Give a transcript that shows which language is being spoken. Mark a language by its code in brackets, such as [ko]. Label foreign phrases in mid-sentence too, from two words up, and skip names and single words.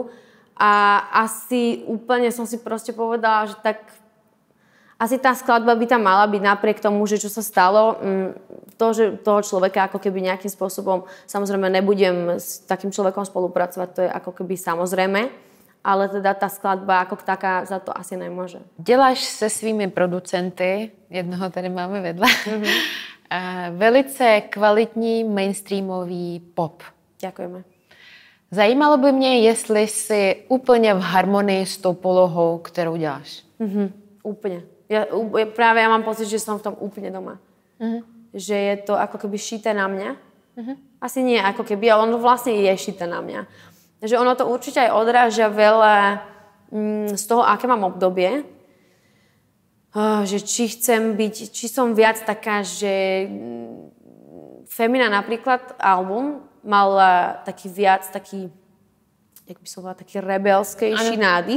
[sk] A asi úplne som si proste povedala, že tak asi tá skladba by tam mala byť napriek tomu, že čo sa stalo, to, že toho človeka ako keby nejakým spôsobom, samozrejme nebudem s takým človekom spolupracovať, to je ako keby samozrejme, ale teda tá skladba ako taká za to asi nemôže. [cs] Děláš se svými producenty, jednoho tady máme vedle, velice kvalitní mainstreamový pop. [sk] Ďakujeme. [cs] Zajímalo by mě, jestli jsi úplně v harmonii s tou polohou, kterou děláš. [sk] Úplne. Ja mám pocit, že som v tom úplne doma. Že je to ako keby šité na mňa. Asi nie ako keby, ale ono vlastne je šité na mňa. Že ono to určite aj odráža veľa z toho, aké mám obdobie. Že či som viac taká, že Femina napríklad album mal taký viac, jak by som bola, taký rebelskejší nádych.